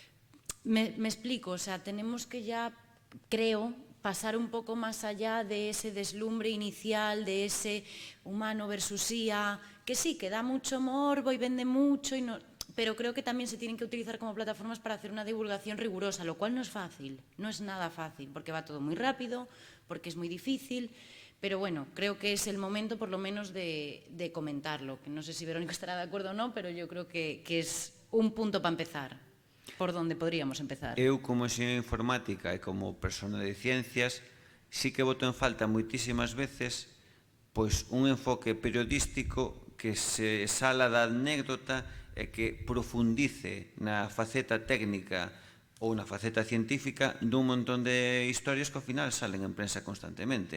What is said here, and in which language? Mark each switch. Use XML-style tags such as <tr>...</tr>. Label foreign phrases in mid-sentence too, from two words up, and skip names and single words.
<es>Me explico, o sea, tenemos que ya, creo, pasar un poco más allá de ese deslumbre inicial, de ese humano versus IA, que sí, que da mucho morbo y vende mucho, y no, pero creo que también se tienen que utilizar como plataformas para hacer una divulgación rigurosa, lo cual no es fácil, no es nada fácil, porque va todo muy rápido, porque es muy difícil, pero bueno, creo que es el momento por lo menos de comentarlo, que no sé si Verónica estará de acuerdo o no, pero yo creo que es un punto para empezar. Por donde podríamos empezar?</es> <gl>Eu, como enxeñeiro de informática e como persona de ciencias, sí que boto en falta moitísimas veces pois un enfoque periodístico que se sala da anécdota e que profundice na faceta técnica ou na faceta científica dun montón de historias que ao final salen en prensa constantemente.</gl>